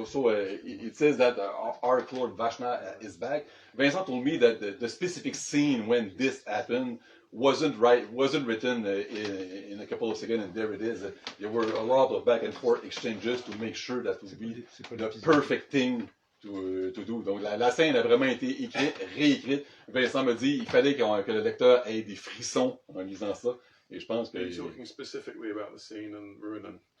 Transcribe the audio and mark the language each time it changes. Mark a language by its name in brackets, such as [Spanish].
[English] So, it says that our Lord Vashna is back. Vincent told me that the specific scene when this happened wasn't written in a couple of seconds, and there it is. There were a lot of back and forth exchanges to make sure that would be the perfect thing to do. [French] Donc la scène a vraiment été écrite, réécrite. Vincent me dit il fallait que le lecteur ait des frissons en lisant ça. Et je pense que... [English] Are you talking specifically about the scene in Runan?